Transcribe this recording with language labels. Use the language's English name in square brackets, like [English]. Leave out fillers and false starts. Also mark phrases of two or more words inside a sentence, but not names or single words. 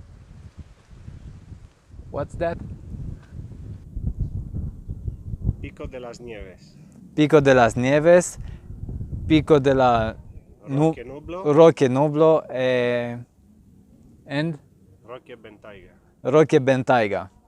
[English] What's that? Pico de las Nieves. Pico de las Nieves, Pico de la Roque Nublo. Roque Nublo, and Roque Bentyga. Roque Bentyga.